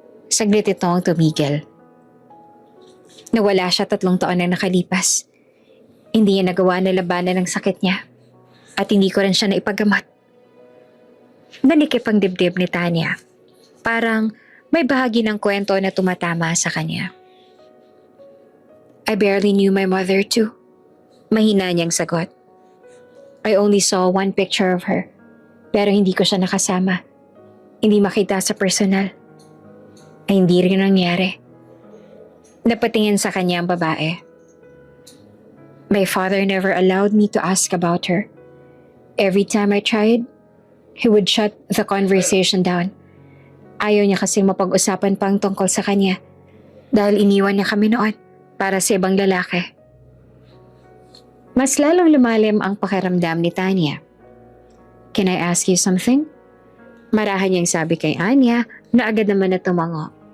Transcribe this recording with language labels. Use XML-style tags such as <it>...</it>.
<tl>Saglit ito ang tumigil. Nawala siya 3 taon na nakalipas. Hindi niya nagawa na labanan ng sakit niya at hindi ko rin siya naipagamat. Nanikip ang dibdib ni Tanya. Parang may bahagi ng kwento na tumatama sa kanya.</tl> <en>I barely knew my mother too.</en> <tl>Mahina niyang sagot.</tl> <en>I only saw one picture of her,</en> <tl>pero hindi ko siya nakasama. Hindi makita sa personal. Ay hindi rin nangyari. Napatingin sa kanya ang babae.</tl> <en>My father never allowed me to ask about her. Every time I tried, he would shut the conversation down.</en> <tl>Ayaw niya kasing mapag-usapan pang tungkol sa kanya dahil iniwan niya kami noon para sa ibang lalaki. Mas lalong lumalim ang pakiramdam ni Tanya.</tl> <en>Can I ask you something?</en> <tl>Marahan niyang sabi kay Anya na agad naman na tumango.</tl>